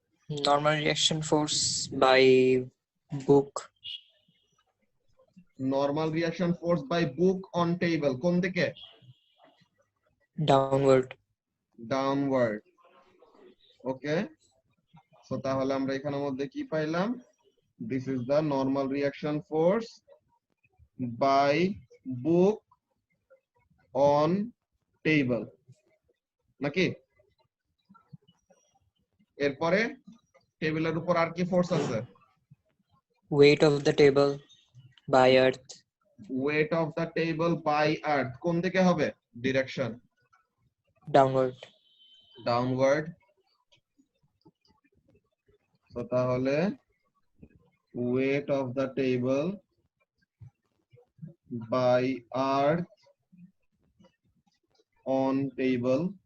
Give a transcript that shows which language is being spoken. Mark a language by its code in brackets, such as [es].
[en] Normal reaction force by book normal reaction force by book on table [bn] কোন দিকে? [en] downward. Downward. [bn] ওকে, so তাহলে আমরা এখানের মধ্যে কি পাইলাম? [en] This is the normal reaction force by book on table, নাকি? [bn] এরপরে টেবিলের উপর আর কি ফোর্স আছে? [en] Weight of the table by earth weight of the table by earth [bn] কোন দিকে হবে? [en] Direction downward. Downward. [bn] তো তাহলে [en] Weight of the table by earth on table.